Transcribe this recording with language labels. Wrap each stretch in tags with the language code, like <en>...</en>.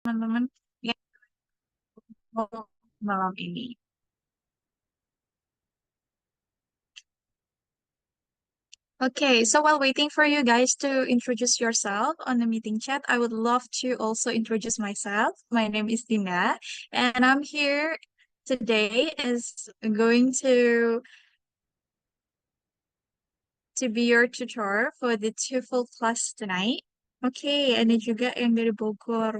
<id>teman-teman yang mau malam ini.</id> <en>Okay, so while waiting for you guys to introduce yourself on the meeting chat, I would love to also introduce myself. My name is Dina, and I'm here today is going to be your tutor for the TOEFL class tonight.</en> <id>Okay, ada juga yang dari Bogor.</id>